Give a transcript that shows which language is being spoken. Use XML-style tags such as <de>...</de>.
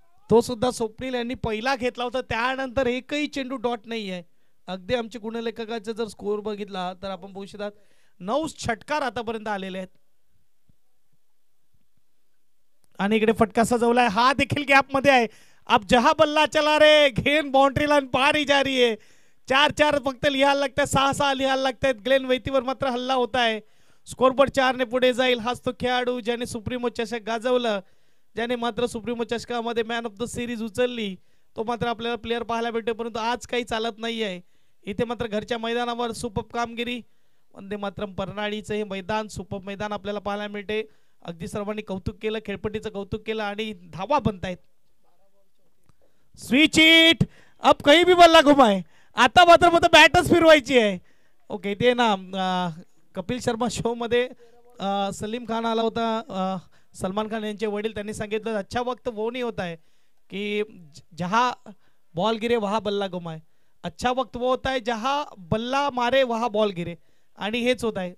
<mr>तो सुद्धा स्वप्नील यांनी पहिला घेतला होता, त्यानंतर एकही चेंडू डॉट नाही आहे. अगदी आमच्या गुणलेखकाचा जर स्कोर बघितला तर आपण बघू शकतात 9 षटकार आतापर्यंत आलेले आहेत. आणि इकडे फटका सजवलाय, हा देखील गॅप मध्ये आहे.</mr> <hi>अब जहा बल्ला चला रे, घेन बाउंड्री लाईन पार ही जा रही है.</hi> <mr>4-4 फक्त लिहायला लागतात, 6-6 लिहायला लागतात. ग्लेन वैतीवर मात्र हल्ला होत आहे. स्कोरबोर्ड 4 ने पुढे जाईल. हाच तो खेळाडू ज्याने सुप्रीमो चषक गाजवलं, ज्याने मात्र supremo चषकामध्ये man of the series उचलली, तो मात्र आपल्याला प्लेअर पाहायला भेटतो. परंतु आज काही चालत नाही आहे. इथे मात्र घरच्या मैदानावर सुपर कामगिरी. वंदे मातरम परनाळीचं हे मैदान, सुपर मैदान आपल्याला पाहायला मिळते. अगदी सर्वांनी कौतुक केलं, खेळपट्टीचं कौतुक केलं आणि धावा बनतायत.</mr> <hi>स्विच इट, अब कहीं भी बल्ला घुमाए.</hi> <mr>आता मात्र मग बॅटच फिरवायची आहे. ओके, ते ना कपिल शर्मा शो मध्ये सलीम खान आला होता, सलमान खान यांचे वडील. त्यांनी सांगितलं</mr> <hi>अच्छा वक्त वो नहीं होता है कि जहां बॉल गिरे वहां बल्ला घुमाए, अच्छा वक्त वो होता है जहां बल्ला मारे वहां बॉल गिरे.</hi> <mr>आणि हेच होत आहे.</mr>